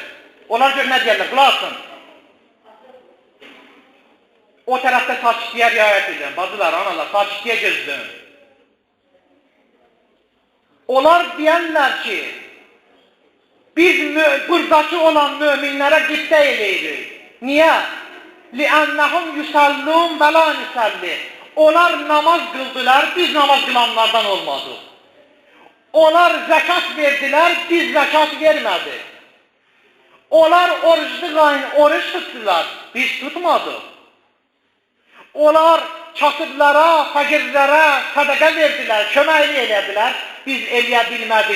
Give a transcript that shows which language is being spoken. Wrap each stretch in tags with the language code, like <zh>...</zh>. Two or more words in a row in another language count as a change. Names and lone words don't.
<az>Onlar gör nə deyərlər, qulaqsın. O tərəfdə sakitliyə riayət edin, bacılar, analar, sakitliyə gözlün. Onlar deyərlər ki, biz buradakı olan möminlərə qibdə eləyirik. Niyə?</az> <ar>لِأَنَّهُمْ يُسَلُّونَ وَلَا نُسَلِّ.</ar> <az>Onlar namaz qıldılar, biz namaz qılanlardan olmadıq. Onlar zəkat verdilər, biz zəkat vermədik. Onlar oruç tutdular, biz tutmadıq. Onlar kasıblara, fəqirlərə sədəqə verdilər, köməkli elədilər, biz eləyə bilmədik.</az>